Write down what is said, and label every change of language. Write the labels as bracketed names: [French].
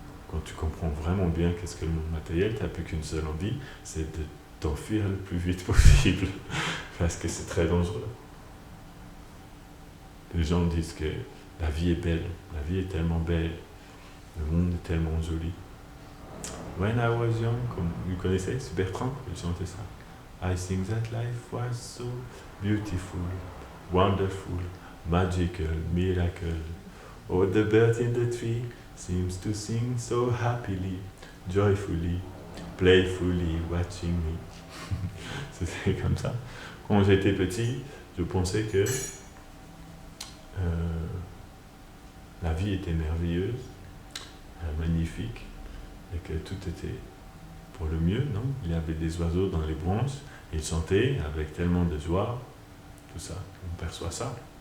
[French] Quand tu comprends vraiment bien qu'est-ce que le monde matériel, tu n'as plus qu'une seule envie, c'est de t'enfuir le plus vite possible, parce que c'est très dangereux. Les gens disent que la vie est belle, la vie est tellement belle, le monde est tellement joli. [English] When I was young, [French] comme vous connaissez, c'est Bertrand, il chantait ça. [English] I think that life was so beautiful, wonderful, magical, miracle. Oh, the bird in the tree seems to sing so happily, joyfully, playfully, watching me. [French] C'était comme ça. Quand j'étais petit, je pensais que la vie était merveilleuse, magnifique, et que tout était pour le mieux, non ? Il y avait des oiseaux dans les branches, ils chantaient avec tellement de joie, tout ça, on perçoit ça.